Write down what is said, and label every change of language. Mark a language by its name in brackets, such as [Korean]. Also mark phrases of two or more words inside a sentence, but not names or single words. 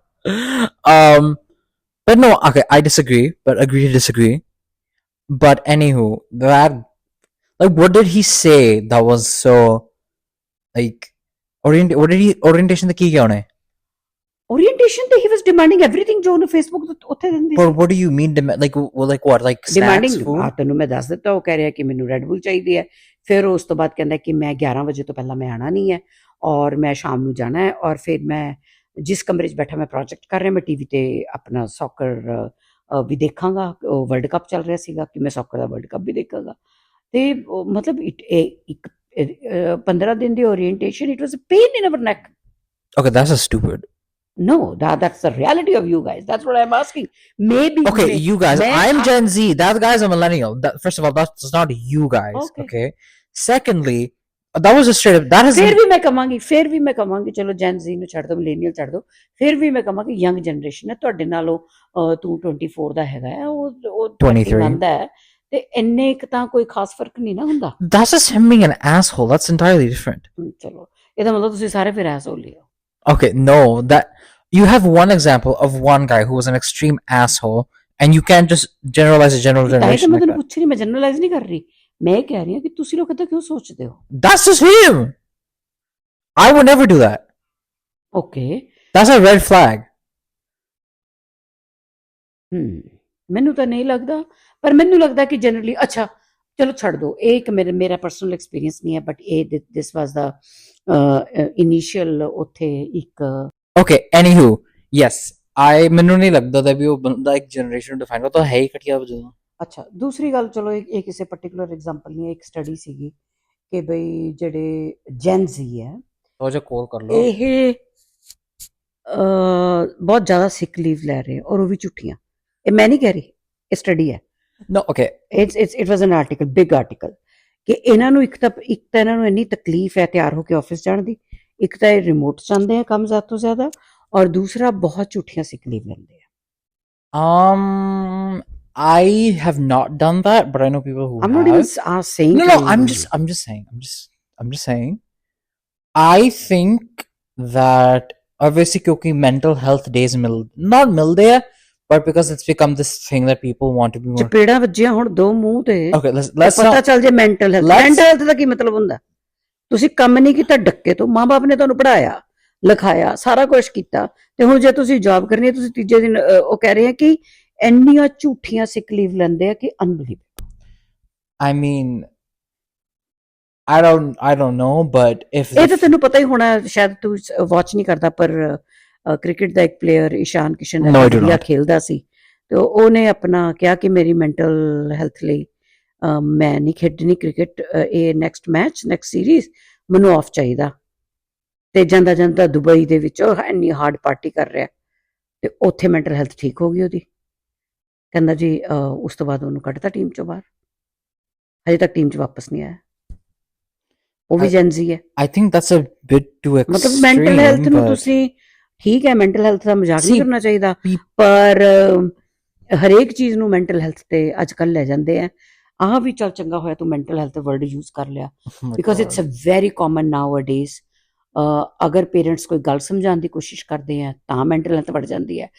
[English] But no, okay, I disagree, but agree to disagree. But anywho, that, like, what did he say that was so, like, what did he, orientation [Punjabi] ਦੇ ਕੀ ਕਿਆ ਹੋਣੇ? [English] Orientation he was demanding everything [Punjabi] ਜੋ ਉਹਨੂੰ Facebook ਤੇ ਉੱਥੇ ਦਿੰਦੀ [English] But what do you mean like what, like snacks, demanding food? [Punjabi] ਤੈਨੂੰ ਮੈਂ ਦੱਸ ਦਿੱਤਾ, ਉਹ ਕਹਿ ਰਿਹਾ ਕਿ ਮੈਨੂੰ ਰੈਡ ਬੁਲ ਚਾਹੀਦੀ ਹੈ। ਫਿਰ ਉਸ ਤੋਂ ਬਾਅਦ ਕਹਿੰਦਾ ਕਿ ਮੈਂ 11 ਵਜੇ ਤੋਂ ਪਹਿਲਾਂ ਮੈਂ ਆਣਾ ਨਹੀਂ ਹੈ ਔਰ ਮੈਂ ਸ਼ਾਮ ਨੂੰ ਜਾਣਾ ਹੈ, ਔਰ ਫਿਰ ਮੈਂ ਜਿਸ ਕਮਰੇ 'ਚ ਬੈਠਾ ਮੈਂ ਪ੍ਰੋਜੈਕਟ ਕਰ ਰਿਹਾ, ਮੈਂ ਟੀਵੀ ਤੇ ਆਪਣਾ ਸੌਕਰ ਵੀ ਦੇਖਾਂਗਾ। ਉਹ ਵਰਲਡ ਕੱਪ ਚੱਲ ਰਿਹਾ ਸੀਗਾ ਕਿ ਮੈਂ ਸੌਕਰ ਦਾ ਵਰਲਡ ਕੱਪ ਵੀ ਦੇਖਾਂਗਾ। ਤੇ ਮਤਲਬ ਇੱਕ 15 ਦਿਨ ਦੀ orientation, [English] it was a pain in our neck. Okay, that's a stupid. No, that's the reality of you guys. That's what I'm asking. Maybe. Okay, you guys. I'm Gen Z. That guy's a millennial. First of all, that's not you guys. Okay. Secondly, that was just straight up. That is. [Punjabi] ਫਿਰ ਵੀ ਮੈਂ ਕਹਾਂਗੀ ਚਲੋ Gen Z ਨੂੰ ਛੱਡ ਦੋ, millennial ਛੱਡ ਦੋ, ਫਿਰ ਵੀ ਮੈਂ ਕਹਾਂਗੀ [English] young generation [Punjabi] ਹੈ ਤੁਹਾਡੇ ਨਾਲੋਂ। ਤੂੰ 24 ਦਾ ਹੈਗਾ ਹੈ, ਉਹ 23 ਦਾ ਹੈ, ਤੇ ਇੰਨੇ ਇੱਕ ਤਾਂ ਕੋਈ ਖਾਸ ਫਰਕ ਨਹੀਂ ਨਾ ਹੁੰਦਾ। [English] That's just him being an asshole. That's entirely different. [Punjabi] ਚਲੋ ਇਹਦਾ ਮਤਲਬ ਤੁਸੀਂ ਸਾਰੇ ਫਿਰ asshole ਹੀ ਹੋ। [English] Okay, no, that you have one example of one guy who was an extreme asshole, and you can't just generalize a general generation. [Punjabi] ਮੈਂ ਤੁਹਾਨੂੰ ਪੁੱਛ ਰਹੀ, ਮੈਂ ਜਨਰਲਾਈਜ਼ ਨਹੀਂ ਕਰ ਰਹੀ, ਮੈਂ ਇਹ ਕਹਿ ਰਹੀ ਹਾਂ ਕਿ ਤੁਸੀਂ ਲੋਕ ਏਦਾਂ ਕਿਉਂ ਸੋਚਦੇ ਹੋ? [English] That's just him. I would never do that. Okay. That's a red flag. [Punjabi] ਮੈਨੂੰ ਤਾਂ ਨਹੀਂ ਲੱਗਦਾ, ਪਰ ਮੈਨੂੰ ਲੱਗਦਾ ਕਿ ਜਨਰਲੀ ਅੱਛਾ ਚਲੋ ਛੱਡ ਦੋ, ਇਹ ਇੱਕ ਮੇਰਾ [English] personal experience [Punjabi] ਨਹੀਂ ਹੈ, ਬਟ ਇਹ [English] this was the initial [Punjabi] ਉੱਥੇ ਇੱਕ। [English] Okay, anywho, yes, [Punjabi] ਮੈਨੂੰ ਨਹੀਂ ਲੱਗਦਾ that ਵੀ ਉਹ ਬੰਦਾ ਇੱਕ [English] generation define [Punjabi] ਕਰਦਾ ਹੈ ਹੀ ਘਟੀਆ ਵਜੋਂ। ਅੱਛਾ, ਦੂਸਰੀ ਗੱਲ, ਚਲੋ ਇਹ ਕਿਸੇ [English] particular example [Punjabi] ਨਹੀਂ ਹੈ, ਇੱਕ ਸਟੱਡੀ ਸੀਗੀ ਕਿ ਬਈ ਜਿਹੜੇ Gen Z ਹੈ, ਉਹ ਜੋ ਕੋਲ ਕਰ ਲਓ, ਇਹ ਬਹੁਤ ਜ਼ਿਆਦਾ [English] sick leave [Punjabi] ਲੈ ਰਹੇ ਔਰ ਉਹ ਵੀ ਝੂਠੀਆਂ। ਇਹ ਮੈਂ ਨਹੀਂ ਕਹਿ ਰਹੀ, ਇਹ ਸਟੱਡੀ ਹੈ। [English] No, okay. It was an article, big article, [Punjabi] ਕਿ ਇਹਨਾਂ ਨੂੰ ਇੱਕ ਤਾਂ ਇਹਨਾਂ ਨੂੰ ਇੰਨੀ ਤਕਲੀਫ ਹੈ ਤਿਆਰ ਹੋ ਕੇ ਆਫਿਸ ਜਾਣ ਦੀ, ਇੱਕ ਤਾਂ ਇਹ ਰਿਮੋਟ ਚਾਹੁੰਦੇ ਆ ਕੰਮ ਜ਼ਿਆਦਾ ਤੋਂ ਜ਼ਿਆਦਾ, ਔਰ ਦੂਸਰਾ ਬਹੁਤ ਝੂਠੀਆਂ [English] sick leave [Punjabi] ਲੈਂਦੇ ਆ। [English] I have not done that, but I know people who I'm have. not even saying. No, I'm just saying. I think that obviously क्योंकि mental health days not [Hindi] मिलते हैं, [English] but because it's become this thing that people want to be more. [Punjabi] ਚਪੇੜਾਂ ਵੱਜੀਆਂ ਹੁਣ ਦੋ ਮੂੰਹ ਤੇ। [English] Okay, let's [Punjabi] ਪਤਾ ਚੱਲ ਜੇ [English] mental health [Punjabi] ਦਾ ਕੀ ਮਤਲਬ ਹੁੰਦਾ? ਤੁਸੀਂ ਕੰਮ ਨਹੀਂ ਕੀਤਾ ਡੱਕੇ ਤੋਂ, ਮਾਂ-ਬਾਪ ਨੇ ਤੁਹਾਨੂੰ ਪੜਾਇਆ ਲਿਖਾਇਆ ਸਾਰਾ ਕੁਝ ਕੀਤਾ, ਤੇ ਹੁਣ ਜੇ ਤੁਸੀਂ ਜੌਬ ਕਰਨੀ ਹੈ, ਤੁਸੀਂ ਤੀਜੇ ਦਿਨ ਉਹ ਕਹਿ ਰਹੇ ਆ ਕਿ ਇੰਨੀਆਂ ਝੂਠੀਆਂ [English] sick leave [Punjabi] ਲੈਂਦੇ ਆ ਕਿ ਅਨਬਲੀਵੇਬਲ। [English] I mean, I don't know, but if [Punjabi] ਇਹ ਤਾਂ ਤੈਨੂੰ ਪਤਾ ਹੀ ਹੋਣਾ, ਸ਼ਾਇਦ ਤੂੰ ਵਾਚ ਨਹੀਂ ਕਰਦਾ, ਪਰ ਕ੍ਰਿਕਟ ਦਾ ਇੱਕ ਪਲੇਅਰ ਇਸ਼ਾਨ ਕਿਸ਼ਨ ਵਧੀਆ ਖੇਲਦਾ ਸੀ, ਤੇ ਉਹਨੇ ਆਪਣਾ ਕਿਹਾ ਕਿ ਮੇਰੀ [English] mental health [Punjabi] ਲਈ ਮੈਂ ਨਹੀਂ ਖੇਡਣੀ ਕ੍ਰਿਕਟ, ਇਹ [English] next match next series [Punjabi] ਮੈਨੂੰ ਆਫ ਚਾਹੀਦਾ। ਤੇ ਜਾਂਦਾ ਜਾਂਦਾ ਦੁਬਈ ਦੇ ਵਿੱਚ ਉਹ ਇੰਨੀ [English] hard party [Punjabi] ਕਰ ਰਿਹਾ ਤੇ ਉੱਥੇ [English] mental health [Punjabi] ਠੀਕ ਹੋ ਗਈ ਉਹਦੀ। ਕਹਿੰਦਾ ਜੀ ਉਸ ਤੋਂ ਬਾਅਦ ਉਹਨੂੰ ਕੱਢਤਾ ਟੀਮ ਚੋਂ ਬਾਹਰ, ਹਜੇ ਤੱਕ ਟੀਮ 'ਚ ਵਾਪਸ ਨਹੀਂ ਆਇਆ। ਉਹ ਵੀ [English] I [Punjabi] ਜੈਨਜ਼ੀ ਹੈ। [English] I think that's a bit too [Punjabi] ਮਤਲਬ ਮੈਂਟਲ [English] extreme, [Punjabi] ਹੈਲਥ ਨੂੰ [English] but [Punjabi] ਤੁਸੀਂ, ਠੀਕ ਹੈ [English] mental health [Punjabi] ਦਾ ਮਜ਼ਾਕ ਨਹੀਂ [English] see, [Punjabi] ਕਰਨਾ ਚਾਹੀਦਾ, [English] people. [Punjabi] ਪਰ ਹਰੇਕ ਚੀਜ਼ ਨੂੰ [English] mental health [Punjabi] ਤੇ ਅੱਜ ਕੱਲ੍ਹ ਲੈ ਜਾਂਦੇ ਆ। ਆਹ ਵੀ ਚੱਲ ਚੰਗਾ ਹੋਇਆ ਤੂੰ [English] mental health word use [Punjabi] ਕਰ ਲਿਆ, [English] Oh my because it's a god. very common nowadays. [Punjabi] ਅਗਰ ਪੇਰੈਂਟਸ ਕੋਈ ਗੱਲ ਸਮਝਾਉਣ ਦੀ ਕੋਸ਼ਿਸ਼ ਕਰਦੇ ਆ ਤਾਂ [English] mental health [Punjabi] ਵੱਧ ਜਾਂਦੀ ਹੈ।